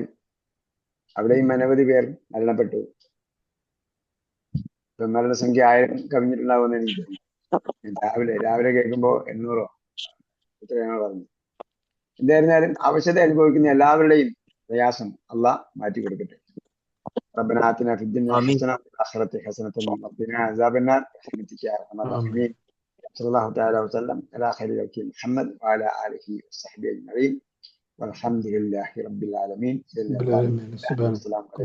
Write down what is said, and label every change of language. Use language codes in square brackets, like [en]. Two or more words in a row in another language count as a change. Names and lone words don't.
[ml] അവിടെയും അനവധി പേർ മരണപ്പെട്ടു. മരണസംഖ്യ 1000 കവിഞ്ഞിട്ടുണ്ടാവുമെന്ന് എനിക്ക് തോന്നുന്നു. രാവിലെ കേൾക്കുമ്പോൾ 800 എത്രയാണോ പറഞ്ഞു. എന്തായിരുന്നാലും അവശത അനുഭവിക്കുന്ന എല്ലാവരുടെയും പ്രയാസം അള്ളാഹ് മാറ്റി കൊടുക്കട്ടെ. [ar] ربنا آتنا في الدنيا حسنة وفي الآخرة حسنة وقنا عذاب النار برحمتك يا أرحم الراحمين. صلى الله تعالى وسلم على خير خلقه محمد وعلى آله وصحبه أجمعين. والحمد لله رب العالمين. بالعلم سبحانك السلام عليكم اللهم وبحمدك ورحمة الله